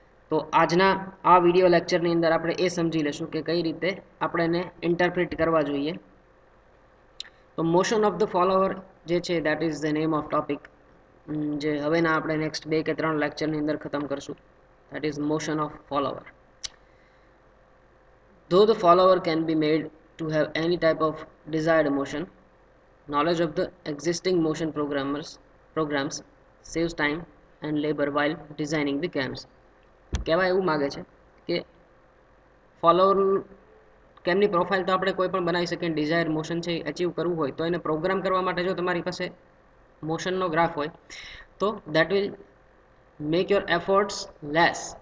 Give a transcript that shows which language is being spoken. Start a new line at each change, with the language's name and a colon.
Gujarati: તો આજના આ વિડીયો લેક્ચરની અંદર આપણે એ સમજી લેશું કે કઈ રીતે આપણે એને ઇન્ટરપ્રિટ કરવા જોઈએ. તો મોશન ઓફ ધ ફોલોવર જે છે
English: that is the name of topic,
Gujarati: જે હવેના આપણે નેક્સ્ટ 2 કે 3 લેક્ચરની અંદર ખતમ કરશું.
English: That is motion of follower. Though the follower can be made to have any type of desired motion, knowledge of the existing motion programs saves time and labor while designing the camps.
Gujarati: કહેવા એવું માગે છે કે follower કેમની profile તો આપણે કોઈ પણ બનાવી શકીએ. ડિઝાયર મોશન છે અચીવ કરવું હોય તો એને પ્રોગ્રામ કરવા માટે જો તમારી પાસે મોશનનો ગ્રાફ હોય તો
English: That will make your efforts less.